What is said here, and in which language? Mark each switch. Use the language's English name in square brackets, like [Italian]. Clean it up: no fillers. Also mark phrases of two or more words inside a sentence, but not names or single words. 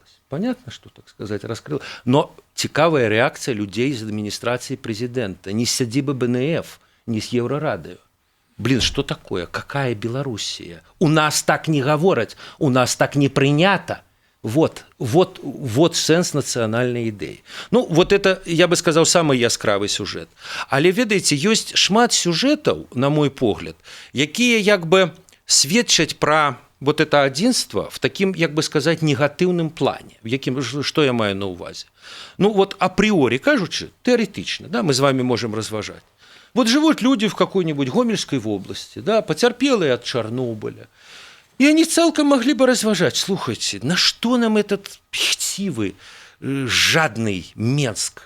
[Russian] Понятно, что, так сказать, раскрылось. Но цікавая реакция людей из администрации президента. Не с сядзібы БНФ, не с Еврорадио. Блин, что такое? Какая Белоруссия? У нас так не говорят, у нас так не принято. Вот сенс национальной идеи. Ну, вот это, я бы сказал, самый яскравый сюжет. [Belarusian] Але, ведаеце, ёсць шмат сюжетаў, на мой погляд, якія як бы сведчаць пра [Russian] вот это [Belarusian] адзінства в таким, як бы сказать, негатыўным плане. В якім, что я маю на увазе? Ну, вот априори кажучи, теоретично, [Russian] да, мы с вами можем разважать. Вот живут люди в какой-нибудь Гомельской области, да, потерпелые от Чернобыля. И они целком могли бы разважать: слушайте, на что нам этот пихтивый, жадный Менск?